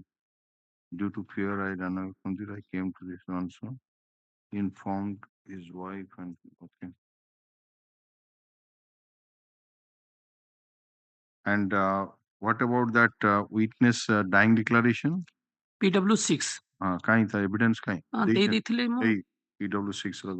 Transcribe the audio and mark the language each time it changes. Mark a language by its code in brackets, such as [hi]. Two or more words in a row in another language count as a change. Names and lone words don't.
[en] Due to fear, I ran away from there. I came to this one, so informed his wife, and okay. And what about that witness dying declaration? PW6 [or] କାଇଁ ତା evidence କାଇଁ ଦେଇ ଦେଇଥିଲେ ମୁଁ ଏଇ PW6 ର